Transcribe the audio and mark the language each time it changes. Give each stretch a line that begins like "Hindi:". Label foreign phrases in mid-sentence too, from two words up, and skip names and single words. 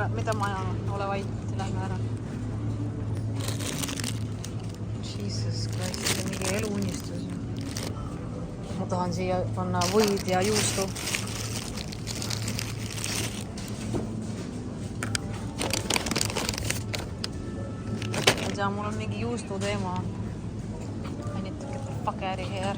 Estonian: Mida ma ajan? Ole vait, lähme ära.
English: Jesus Christ,
Estonian: see on mingi eluunistus. Ma tahan siia panna võid ja juustu. Ma tean, mul on mingi juustu teema.
English: I need to get the fuck out of here.